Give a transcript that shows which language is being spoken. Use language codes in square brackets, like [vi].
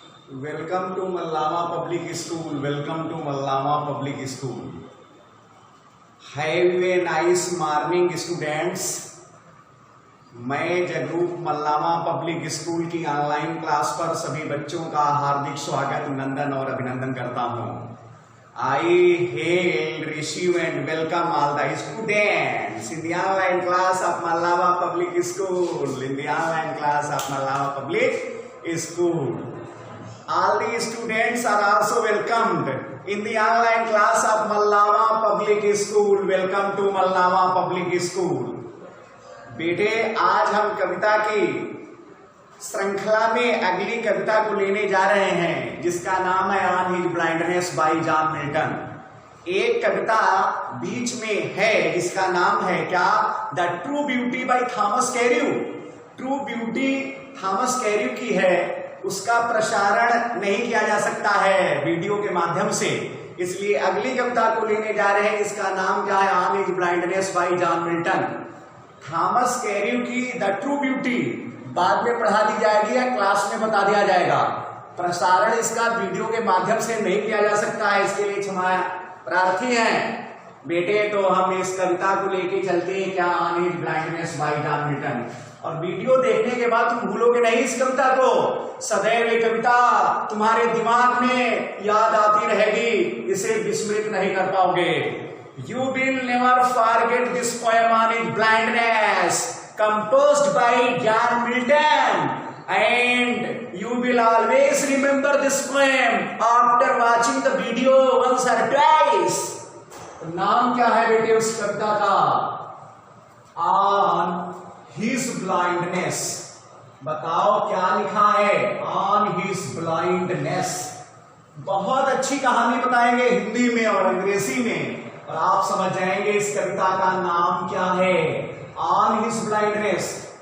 [en] Welcome to Mallama Public School. Welcome to Mallama Public School. Have a nice morning, students. [hi] मैं Jagroop मल्लामा public school की online class पर सभी बच्चों का हार्दिक स्वागत, नंदन और अभिनंदन करता हूं। [en] I hail, receive and welcome all the students in the online class of Mallama Public School. In the online class of Mallama Public School. All the students are also welcomed in the online class of Mallama Public School. Welcome to Mallama Public School. [hi] बेटे, आज हम कविता की श्रृंखला में अगली कविता को लेने जा रहे हैं, जिसका नाम है on his blindness bye John Milton. एक कविता बीच में है जिसका नाम है क्या, the true beauty by Thomas कैर्यू। True beauty Thomas कैर्यू की है, उसका प्रसारण नहीं किया जा सकता है वीडियो के माध्यम से, इसलिए अगली कविता को लेने जा रहे हैं। इसका नाम क्या है, on his blindness bye John Milton. Thomas कैर्यू की द ट्रू ब्यूटी बाद में पढ़ा दी जाएगी या क्लास में बता दिया जाएगा। प्रसारण इसका वीडियो के माध्यम से नहीं किया जा सकता है, इसके लिए क्षमा प्रार्थी हैं बेटे। तो हम इस कविता को लेके चलते हैं क्या, on his blindness bye John Milton. और वीडियो देखने के बाद तुम भूलोगे नहीं इस कविता को, सदैव ये कविता तुम्हारे दिमाग में याद आती रहेगी, इसे विस्मृत नहीं कर पाओगे। [en] You will never forget this poem on his blindness, composed by John Milton, and you will always remember this poem after watching the video once or twice. [hi] नाम क्या है बेटे उस कविता का, On his blindness। बताओ क्या लिखा है, On his blindness। बहुत अच्छी कहानी बताएंगे हिंदी में और अंग्रेजी में, और आप समझ जाएंगे इस कविता का नाम क्या है, ऑन हिज ब्लाइंडनेस।